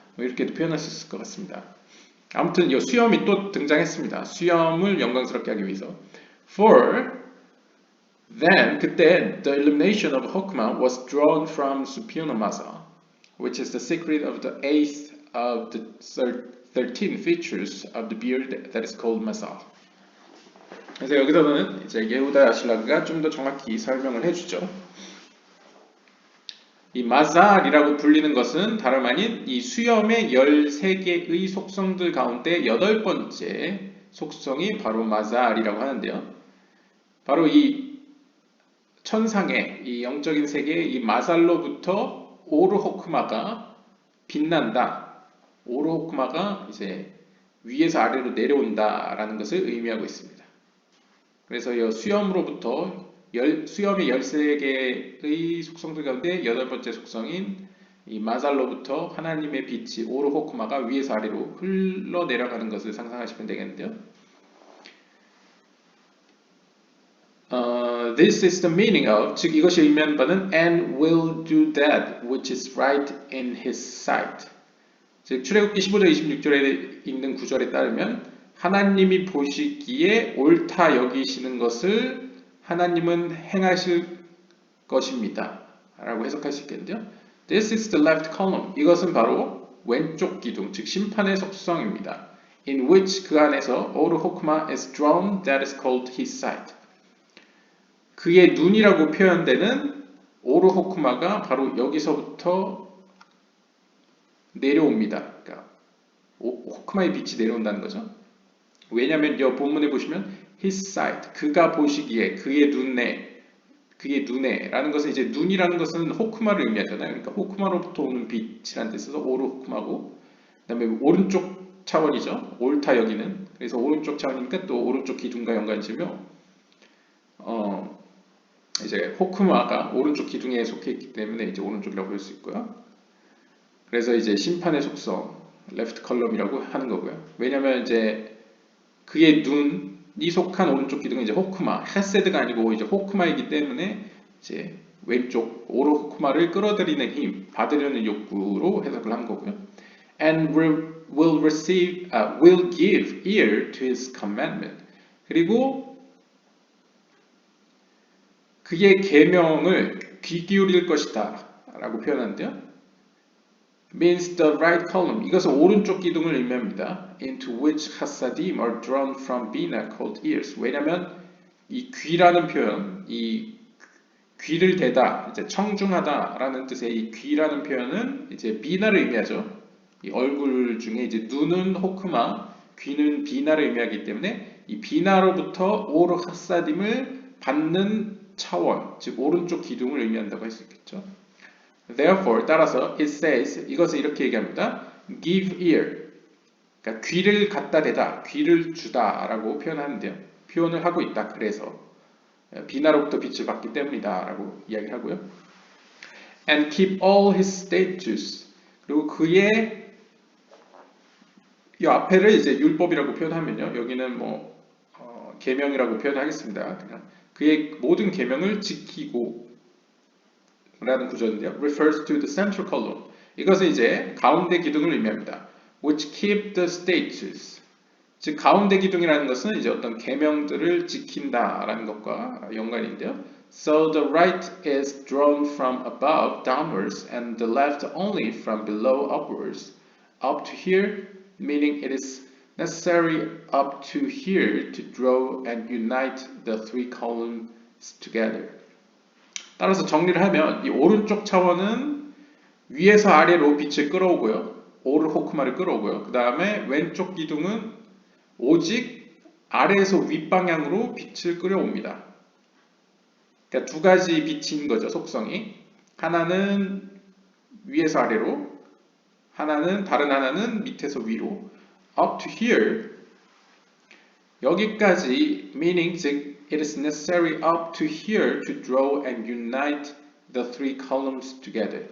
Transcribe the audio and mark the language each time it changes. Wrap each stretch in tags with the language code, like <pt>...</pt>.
<ko>뭐 이렇게도 표현할 수 있을 것 같습니다. 아무튼 이 수염이 또 등장했습니다. 수염을 영광스럽게 하기 위해서.</ko> <en>For then</en> <ko>그때</ko> <en>the illumination of Hokmah was drawn from Supyuna Masa, which is the secret of the eighth of the 13 features of the beard that is called Masa.</en> <ko>그래서 여기서는 이제 예후다 야실라가 좀 더 정확히 설명을 해주죠. 이 마살이라고 불리는 것은 다름 아닌 이 수염의 13개의 속성들 가운데 8번째 속성이 바로 마살이라고 하는데요. 바로 이 천상의 이 영적인 세계의 이 마살로부터 오르호크마가 빛난다. 오르호크마가 이제 위에서 아래로 내려온다라는 것을 의미하고 있습니다. 그래서 이 수염으로부터 수염의 13개의 속성들 가운데 8번째 속성인 이 마살로부터 하나님의 빛이 오르호크마가 위에서 아래로 흘러내려가는 것을 상상하시면 되겠는데요.</ko> <en>This is the meaning of,</en> <ko>즉 이것이 의미하는 바는</ko> <en>and will do that which is right in his sight.</en> <ko>즉 출애굽기 15장 26절에 있는 구절에 따르면 하나님이 보시기에 옳다 여기시는 것을 하나님은 행하실 것입니다. 라고 해석할 수 있겠는데요.</ko> <en>This is the left column.</en> <ko>이것은 바로 왼쪽 기둥, 즉 심판의 속성입니다.</ko> <en>In which</en> <ko>그 안에서</ko> <en>오르호크마 is drawn, that is called his sight.</en> <ko>그의 눈이라고 표현되는 오르호크마가 바로 여기서부터 내려옵니다. 그러니까 호크마의 빛이 내려온다는 거죠. 왜냐하면 이 본문에 보시면</ko> <en>his sight,</en> <ko>그가 보시기에 그의 눈에 라는 것은 이제 눈이라는 것은 호크마를 의미하잖아요. 그러니까 호크마로부터 오는 빛이라는 뜻에서 오르호크마고, 그 다음에 오른쪽 차원이죠. 옳다 여기는. 그래서 오른쪽 차원이니까 또 오른쪽 기둥과 연관지며 이제 호크마가 오른쪽 기둥에 속해 있기 때문에 이제 오른쪽이라고 볼 수 있고요. 그래서 이제 심판의 속성, 레프트 컬럼이라고 하는 거고요. 왜냐하면 이제 그의 눈이 속한 오른쪽 기둥은 이제 호크마, 헤세드가 아니고 이제 호크마이기 때문에 이제 왼쪽 오르호크마를 끌어들이는 힘, 받으려는 욕구로 해석을 한 거고요.</ko> <en>And will give ear to his commandment.</en> <ko>그리고 그의 계명을 귀 기울일 것이다 라고 표현하는데요.</ko> <en>means the right column.</en> <ko>이것은 오른쪽 기둥을 의미합니다.</ko> <en>into which hasadim are drawn from bina called ears.</en> <ko>왜냐하면 이 귀라는 표현, 이 귀를 대다, 이제 청중하다라는 뜻의 이 귀라는 표현은 이제 비나를 의미하죠. 이 얼굴 중에 이제 눈은 호크마, 귀는 비나를 의미하기 때문에 이 비나로부터 오르 하사딤을 받는 차원, 즉 오른쪽 기둥을 의미한다고 할 수 있겠죠.</ko> <en>Therefore,</en> <ko>따라서</ko> <en>it says,</en> <ko>이것은 이렇게 얘기합니다.</ko> <en>give ear,</en> <ko>그러니까 귀를 갖다 대다, 귀를 주다라고 표현하는데요. 표현을 하고 있다. 그래서 비나로부터 빛을 받기 때문이다 라고 이야기하고요.</ko> <en>And keep all his statutes,</en> <ko>그리고 그의 이 앞에를 이제 율법이라고 표현하면요. 여기는 뭐 계명이라고 표현하겠습니다. 그냥 그의 모든 계명을 지키고 라는 구조인데요.</ko> <en>refers to the central column.</en> <ko>이것은 이제 가운데 기둥을 의미합니다.</ko> <en>which keep the statutes.</en> <ko>즉 가운데 기둥이라는 것은 이제 어떤 계명들을 지킨다라는 것과 연관인데요.</ko> <en>So the right is drawn from above downwards and the left only from below upwards. Up to here, meaning it is necessary up to here to draw and unite the three columns together.</en> <ko>따라서 정리를 하면 이 오른쪽 차원은 위에서 아래로 빛을 끌어오고요. 오르 호크마를 끌어오고요. 그 다음에 왼쪽 기둥은 오직 아래에서 윗방향으로 빛을 끌어옵니다. 그러니까 두 가지 빛인 거죠, 속성이. 하나는 위에서 아래로, 다른 하나는 밑에서 위로.</ko> <en>Up to here,</en> <ko>여기까지,</ko> <en>meaning,</en> <ko>즉,</ko> <en>it is necessary up to here to draw and unite the three columns together.</en>